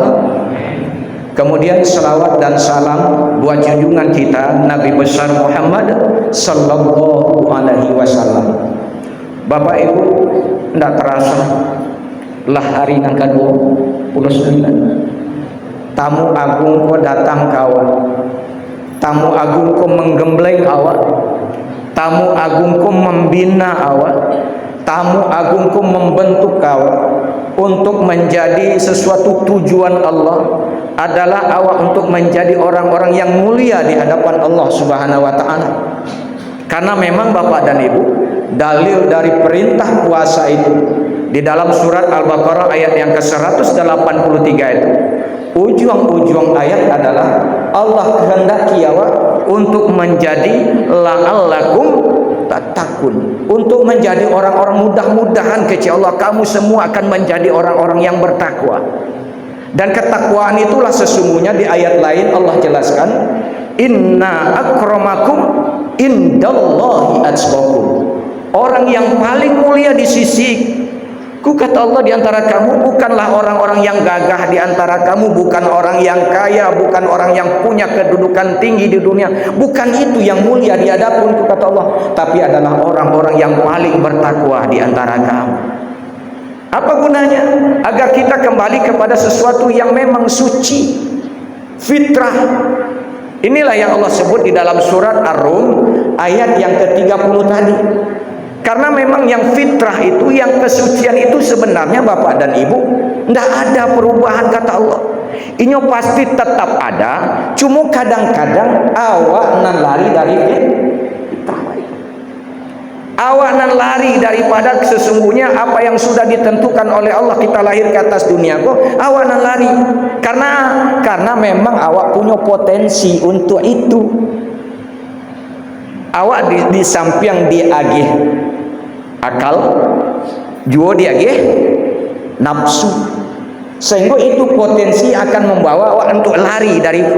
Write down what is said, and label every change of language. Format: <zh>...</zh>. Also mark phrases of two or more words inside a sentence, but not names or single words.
<id>Kemudian selawat dan salam buat junjungan kita Nabi besar Muhammad</id> <ar>صلى الله عليه وسلم.</ar> <id>Bapak Ibu, tidak terasa lah hari yang ke-29. Tamu agung ko datang kawan. Tamu agung ko menggembleng awak. Tamu agung ko membina awak. Tamu agung ko membentuk awak untuk menjadi sesuatu tujuan Allah, adalah awak untuk menjadi orang-orang yang mulia di hadapan Allah</id> <ar>سبحانه وتعالى.</ar> <id>Karena memang Bapak dan Ibu, dalil dari perintah puasa itu di dalam surat Al-Baqarah ayat yang ke-183 itu, ujung-ujung ayat adalah Allah kehendaki awak untuk menjadi</id> <ar>لعلكم تتقون,</ar> <id>untuk menjadi orang-orang, mudah-mudahan kecil Allah kamu semua akan menjadi orang-orang yang bertakwa. Dan ketakwaan itulah sesungguhnya di ayat lain Allah jelaskan</id> <ar>إن أكرمكم عند الله أتقاكم.</ar> <id>Orang yang paling mulia di sisiku, kata Allah, di antara kamu bukanlah orang-orang yang gagah di antara kamu, bukan orang yang kaya, bukan orang yang punya kedudukan tinggi di dunia, bukan itu yang mulia di hadapanku, kata Allah, tapi adalah orang-orang yang paling bertakwa di antara kamu. Apa gunanya? Agar kita kembali kepada sesuatu yang memang suci, fitrah. Inilah yang Allah sebut di dalam surat Ar-Rum ayat yang ke-30 tadi. Karena memang yang fitrah itu, yang kesucian itu sebenarnya Bapak dan Ibu, tidak ada perubahan, kata Allah. Ini pasti tetap ada, cuma kadang-kadang awak nan lari dari fitrah. Awak nan lari daripada sesungguhnya apa yang sudah ditentukan oleh Allah, kita lahir ke atas dunia kok. Awak nan lari karena memang awak punya potensi untuk itu. Awak di samping diagih akal, juga diagih nafsu, sehingga itu potensi akan membawa awak untuk lari dari itu.</id>